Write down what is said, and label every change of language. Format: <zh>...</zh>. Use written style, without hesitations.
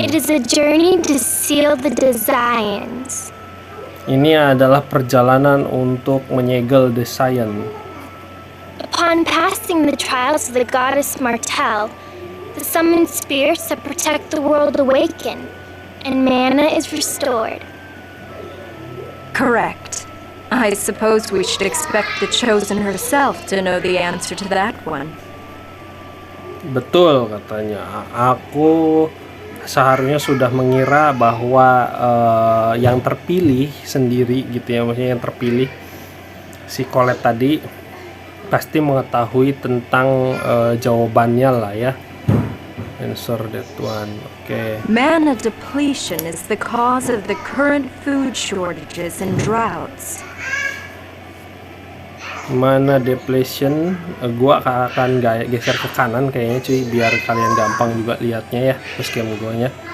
<en>It is a journey to seal the Desians.</en> <id>Ini adalah perjalanan untuk menyegel Desian.</id> <en>Upon passing the trials of the goddess Martel, the summoned spirits that protect the world awaken, and mana is restored. Correct. I suppose we should expect the chosen herself to know the answer to that one.</en> <id>Betul, katanya. Aku seharusnya sudah mengira bahwa yang terpilih sendiri gitu ya, maksudnya yang terpilih si Colette tadi pasti mengetahui tentang jawabannya lah ya.</id> <en>Answer that one. Oke. Mana depletion is the cause of the current food shortages and droughts. Mana depletion?</en> <id>Gua akan geser ke kanan kayaknya cuy, biar kalian gampang juga lihatnya ya, game guanya.</id>